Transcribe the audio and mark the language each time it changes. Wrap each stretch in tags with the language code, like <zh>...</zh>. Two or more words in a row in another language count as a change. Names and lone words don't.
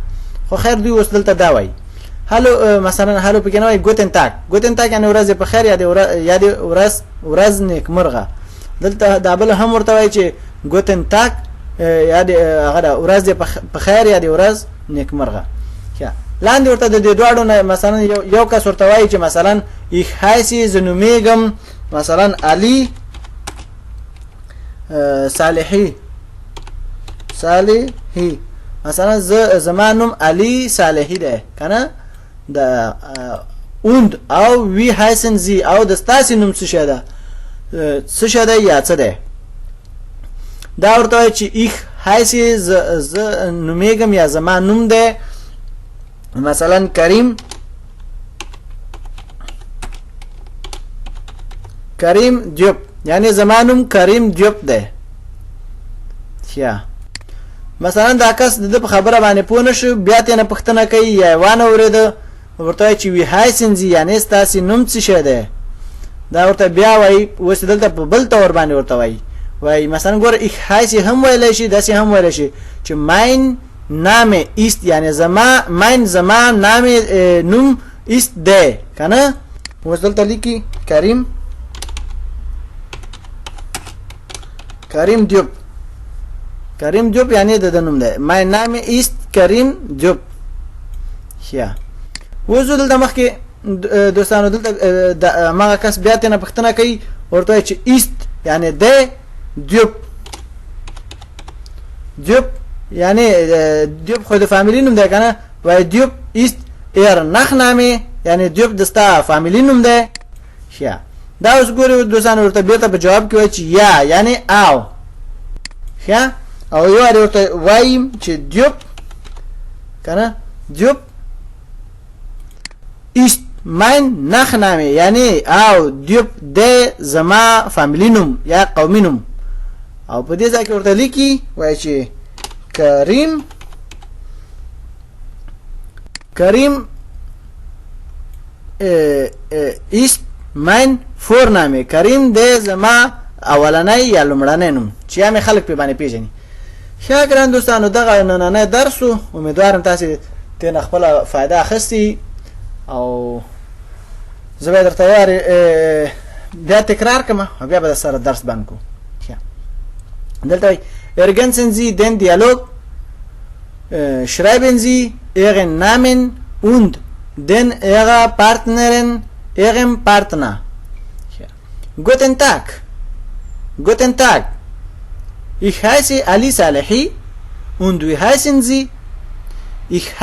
<ps>خو خیر دوی اوس دلته دا وای هلو مثلا هلو پکې نه وای</ps> <de>Guten Tag</de> <ps>یعنی ورځ په خیر یا د ورځ نیکمرغه. دلته دا بل هم ورته وای چې</ps> <de>Guten Tag</de> <ps>یا د هغه ورځ په خیر یا د ورځ نیکمرغه. لاندې ورته د دوړو مثلا یو کس ورته وایي چې مثلا</ps> <de>ich heiße</de> <ps>زنومیګم مثلا علي صالحي مثلا زما نوم علي صالحي ده کنه د und او</ps> <de>wie heißen Sie</de> <ps>او د ستاسو نوم څه شه ده یا څه ده. دا ورته وایي چې</ps> <de>ich heiße</de> <ps>زنومیګم یا زما نوم ده مثلا کریم دیوب یعنی زمانم کریم دیوب ده. یا مثلا دا کس د خبره باندې پوه نشو بیا ته نه پښتنه کوي یا وانه ورده ورته چې</ps> <de>wie heißen Sie</de> <ps>یعنی ستاسو نوم څه شه ده. دا ورته بیا وای وس دلته په بل تور باندې ورته وای مثلا ګور</ps> <de>ich heiße</de> <ps>هم ویل شي داسې هم ویل شي چې</ps> <de>mein Name ist</de> <ps>یعنی</ps> <de>mein Name</de> <ps>نوم ist ده کنه. اوس دلته لیکي کریم دیوب یعنی د نوم ده</ps> <de>mein Name ist</de> <ps>کریم دیوب. یا اوس دلته مخکې دوستانو دلته ما کس بیا ته نه پښتنه کوي ورته چې ist یعنی ده دیوب یعنی دیوب خود فامیلی نوم ده کنه و دیوب</ps> <de>ist Nachname</de> <ps>یعنی دیوب دستا فامیلی نوم ده. یا دا اوس ګورئ دوستانو ورته بیرته په جواب کې وایي چې یا یعنی او. یا او یو ورته وایم چې دیوب کنه دیوب</ps> <de>ist mein Nachname</de> <ps>یعنی او دیوب ده زما فامیلی نوم یا قومي نوم. او په دې ځای کې ورته لیکي وایي چې کریم</ps> <de>ist mein Vorname</de> <ps>کریم د زما اولنۍ یا لومړنۍ نوم چې یا مې خلک په باندې پیژني. ښه ګران دوستانو دغه نننی درس و. امیدوارم تاسو ترې خپله فایده اخیستي او زه به درته بیا تکرار کړم او بیا به سره درس باندې کوو. دلته</ps> <de>ergänzen Sie den Dialog, schreiben Sie Ihren Namen und den Ihrer Partnerin Ihrem Partner. Guten Tag. Ich heiße Ali Salehi und wie heißen Sie?</de>